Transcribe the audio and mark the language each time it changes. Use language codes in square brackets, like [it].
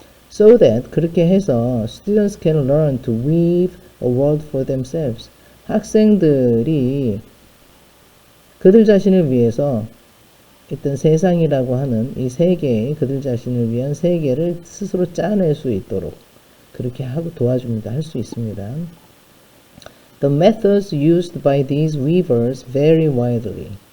[en] So that, [ko] 그렇게 해서 [en] students can learn to weave a world for themselves. [ko] 학생들이 그들 자신을 위해서 어떤 세상이라고 하는 이 세계에, 그들 자신을 위한 세계를 스스로 짜낼 수 있도록 그렇게 하고 도와줍니다. 할 수 있습니다. [en] The methods used by these weavers vary widely.